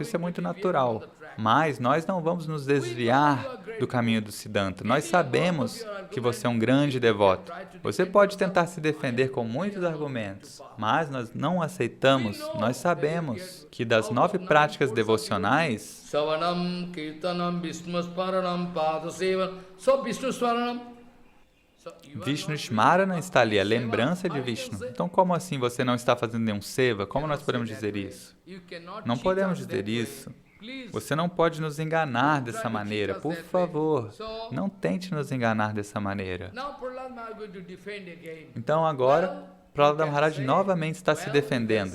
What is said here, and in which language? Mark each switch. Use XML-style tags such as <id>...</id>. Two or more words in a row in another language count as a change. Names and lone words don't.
<pt>Isso é muito natural, mas nós não vamos nos desviar do caminho do Siddhanta. Nós sabemos que você é um grande devoto. Você pode tentar se defender com muitos argumentos, mas nós não aceitamos. Nós sabemos que das 9 práticas devocionais,</pt> <sa>Savanam, Kirtanam, Vishnu Smaranam, Pada Sevanam, só Vishnu Smaranam.</sa> <pt>Vishnu Smarana está ali, a lembrança de Vishnu. Então, como assim você não está fazendo nenhum seva? Como nós podemos dizer isso? Não podemos dizer isso. Você não pode nos enganar dessa maneira. Por favor, não tente nos enganar dessa maneira. Então, agora, Prahlada Maharaj novamente está se defendendo.</pt>